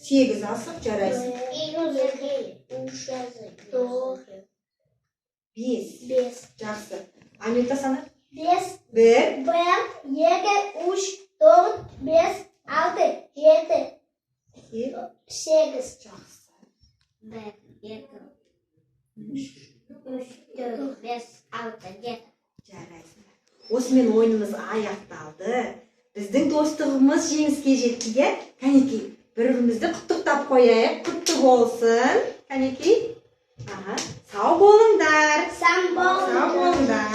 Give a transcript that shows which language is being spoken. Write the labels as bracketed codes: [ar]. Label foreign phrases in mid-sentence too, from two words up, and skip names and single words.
[kk] Сегіз асық, жарайсың. Бес. Жақсы. Анюта сана? Бес. Бір. Екі, үш, төрт, бес, алты, жеті, сегіз. Жақсы. [tr] Bir, iki, üç, dört, beş, altı, yedi. [kk] Жарайсың. Осымен ойынымыз аяқталды. Біздің достығымыз жеңіске жетті, Кәнеки, бір-бірімізді құттықтап қояйық. Құтты болсын. Кәнеки. Сау болыңдар. Сау болыңдар.